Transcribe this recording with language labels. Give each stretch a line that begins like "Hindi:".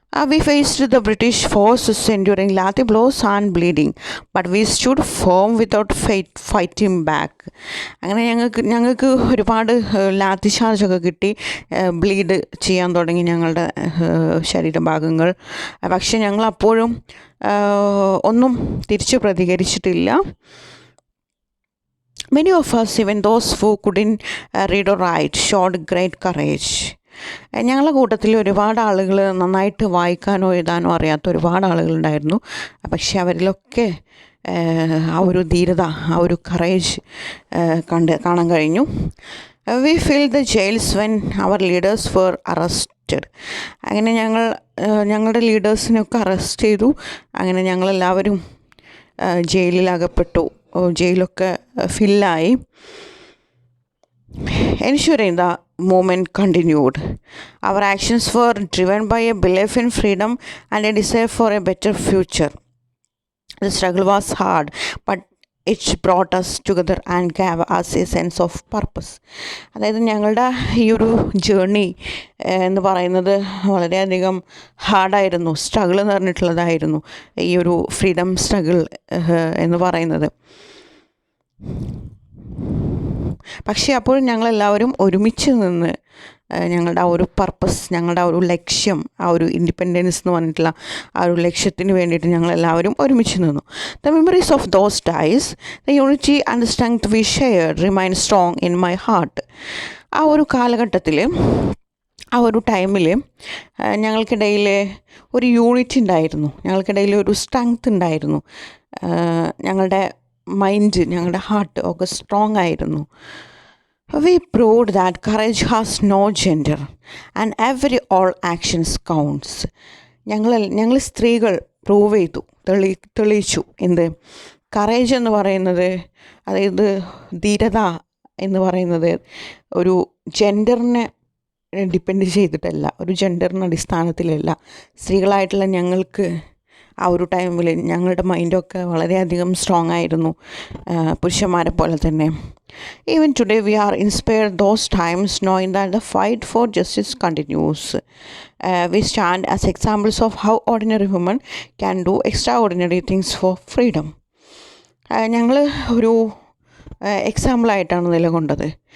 English: We faced the British forces enduring lathi blows and bleeding, but we stood firm without fighting back.
Malayalam: അങ്ങനെ ഞങ്ങൾക്ക് ഒരുപാട് ലാത്തി ചാർജൊക്കെ കിട്ടി, bleed ചെയ്യാൻ തുടങ്ങി ഞങ്ങളുടെ ശരീരഭാഗങ്ങൾ. പക്ഷെ ഞങ്ങൾ അപ്പോഴും ഒന്നും തിരിച്ചു പ്രതികരിച്ചിട്ടില്ല. Many of us, even those who couldn't read or write, showed great courage. ഞങ്ങളുടെ കൂട്ടത്തിൽ ഒരുപാട് ആളുകൾ നന്നായിട്ട് വായിക്കാനോ എഴുതാനോ അറിയാത്ത ഒരുപാട് ആളുകളുണ്ടായിരുന്നു. പക്ഷെ അവരിലൊക്കെ ആ ഒരു ധീരത, ആ ഒരു കറേജ് കാണാൻ കഴിഞ്ഞു.
English: We fill the jails when our leaders were arrested.
Malayalam: അങ്ങനെ ഞങ്ങളുടെ ലീഡേഴ്സിനൊക്കെ അറസ്റ്റ് ചെയ്തു. അങ്ങനെ ഞങ്ങളെല്ലാവരും ജയിലിലകപ്പെട്ടു. ജയിലൊക്കെ ഫില്ലായി.
English: Ensuring the movement continued. Our actions were driven by a belief in freedom and a desire for a better future. The struggle was hard, but it brought us together and gave us a sense of purpose.
Malayalam: അതായത് ഞങ്ങളുടെ ഈ ഒരു journey എന്ന് പറയുന്നത് വളരെയധികം ഹാർഡായിരുന്നു. Struggle എന്ന് പറഞ്ഞിട്ടുള്ളതായിരുന്നു ഈ ഒരു ഫ്രീഡം സ്ട്രഗിൾ എന്ന് പറയുന്നത്. പക്ഷേ അപ്പോൾ ഞങ്ങളെല്ലാവരും ഒരുമിച്ച് നിന്ന് ഞങ്ങളുടെ ആ ഒരു പർപ്പസ്, ഞങ്ങളുടെ ആ ഒരു ലക്ഷ്യം, ആ ഒരു ഇൻഡിപെൻഡൻസ് എന്ന് പറഞ്ഞിട്ടുള്ള ആ ഒരു ലക്ഷ്യത്തിന് വേണ്ടിയിട്ട് ഞങ്ങളെല്ലാവരും ഒരുമിച്ച് നിന്നു.
English: The memories of those days, the unity and strength we shared remain strong in my heart.
Malayalam: ആ ഒരു കാലഘട്ടത്തിൽ, ആ ഒരു ടൈമിൽ ഞങ്ങൾക്കിടയിൽ ഒരു യൂണിറ്റി ഉണ്ടായിരുന്നു, ഞങ്ങൾക്കിടയിൽ ഒരു സ്ട്രെങ്ത് ഉണ്ടായിരുന്നു. ഞങ്ങളുടെ മൈൻഡ്, ഞങ്ങളുടെ ഹാർട്ട് ഒക്കെ സ്ട്രോങ് ആയിരുന്നു.
English: We proved that courage has no gender and every all actions counts.
Malayalam: ഞങ്ങൾ സ്ത്രീകൾ പ്രൂവ് ചെയ്തു, തെളിയിച്ചു. എന്ത് കറേജ് എന്ന് പറയുന്നത്, അതായത് ധീരത എന്ന് പറയുന്നത് ഒരു ജെൻഡറിനെ ഡിപ്പെൻഡ് ചെയ്തിട്ടല്ല, ഒരു ജെൻഡറിൻ്റെ അടിസ്ഥാനത്തിലല്ല. സ്ത്രീകളായിട്ടുള്ള ഞങ്ങൾക്ക് ആ ഒരു ടൈമിൽ ഞങ്ങളുടെ മൈൻഡൊക്കെ വളരെയധികം സ്ട്രോങ് ആയിരുന്നു, പുരുഷന്മാരെ പോലെ തന്നെ.
English: Even today we are inspired those times, knowing that the fight for justice continues. We stand as examples of how ordinary women can do extraordinary things for freedom.
Malayalam: ഞങ്ങൾ ഒരു എക്സാമ്പിളായിട്ടാണ് നിലകൊണ്ടത്.